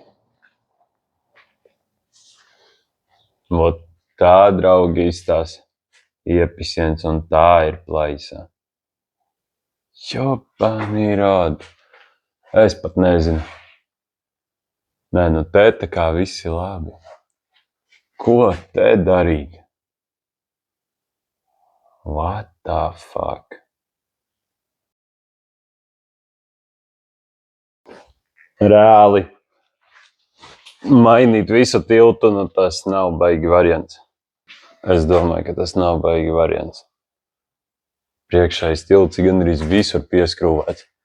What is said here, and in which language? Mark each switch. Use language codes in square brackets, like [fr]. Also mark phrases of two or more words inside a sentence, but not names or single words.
[lv] Vot tā, draugi, izstās iepisiens, un tā ir plaisa. [ru] ёпаный рот. [lv] Es pat nezinu. Nē, nu te tā kā viss ir labi. Ko te darīt? [en] What the fuck? [lv] Reāli mainīt visu tiltu, nu tas nav baigi variants. Es domāju, ka tas nav baigi variants. Priekšējais tilts gan arī visur pieskrūvēts.